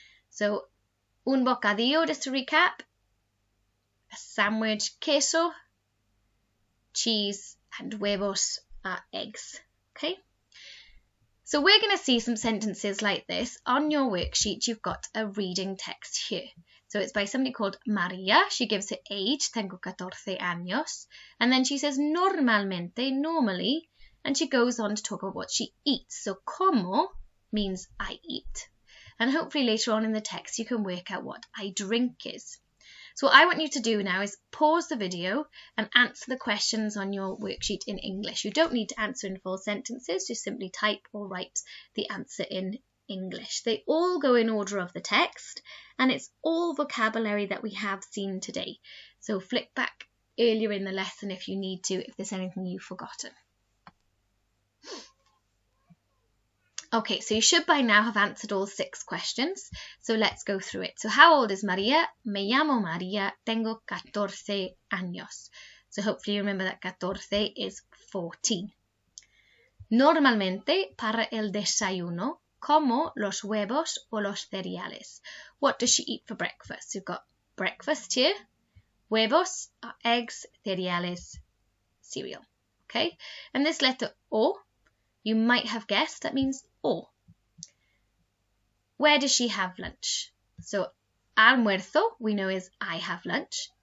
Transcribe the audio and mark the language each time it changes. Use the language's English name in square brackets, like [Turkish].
[English] So un bocadillo, just to recap, a sandwich, queso, cheese, and huevos are eggs. Okay? So we're going to see some sentences like this. On your worksheet, you've got a reading text here. So it's by somebody called Maria. She gives her age, [Spanish] tengo 14 años. [English] And then she says normalmente, normally, and she goes on to talk about what she eats. So como means I eat. And hopefully later on in the text you can work out what I drink is. So what I want you to do now is pause the video and answer the questions on your worksheet in English. You don't need to answer in full sentences, just simply type or write the answer in English. They all go in order of the text and it's all vocabulary that we have seen today. So flick back earlier in the lesson if you need to, if there's anything you've forgotten. Okay, so you should by now have answered all 6 questions. So let's go through it. So how old is Maria? [Spanish] Me llamo Maria, tengo 14 años. [English] So hopefully you remember that 14 is 14. [Spanish] Normalmente, para el desayuno, como los huevos o los cereales. [English] What does she eat for breakfast? You've got breakfast here. Huevos are eggs, cereales, cereal. Okay, and this letter O, you might have guessed, that means O. Where does she have lunch? So almuerzo, we know is I have lunch.